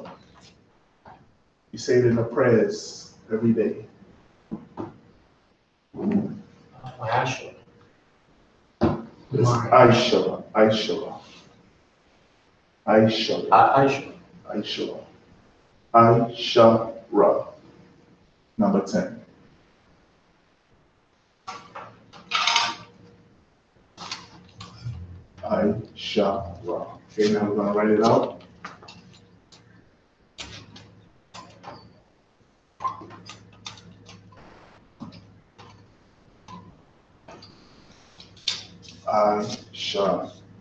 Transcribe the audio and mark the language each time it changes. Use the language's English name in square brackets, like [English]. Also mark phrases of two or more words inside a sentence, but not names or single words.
[English] You say it in the prayers every day. I.S.U.P.K. It's I.S.U.P.K. I.S.U.P.K. I.S.U.P.K. I.S.U.P.K. I.S.U.P.K. I.S.H.P.K. Number 10. I.S.H.P.K. Okay, now we're gonna write it out. I.S.H.P.K.